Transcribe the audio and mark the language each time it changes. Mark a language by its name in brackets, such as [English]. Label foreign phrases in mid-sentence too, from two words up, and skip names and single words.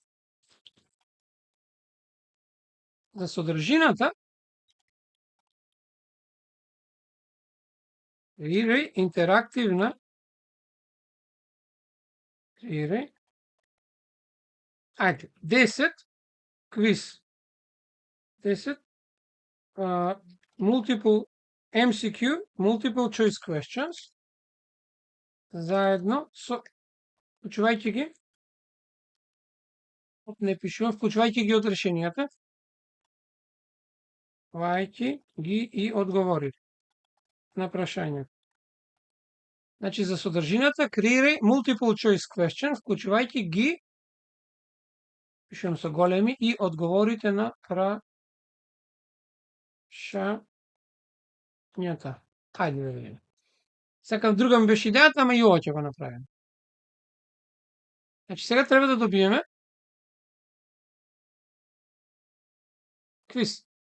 [Macedonian] За содржината креирај интерактивна ајде 10 квиз, 10 [English] multiple MCQ, multiple choice questions, [Macedonian] заедно со, вклучувајќи ги, не пишувам, вклучувајќи ги од решенијата, вајќи ги и одговори на прашања. Значи, за содржината креирај [English] multiple choice question, [Macedonian] вклучувајќи ги, пишувам со големи, и одговорите на прашањата. Хајде да видиме. Сакав друга ми беше идејата, ама и ова ќе го направиме. Значи, сега треба да добиеме квиз.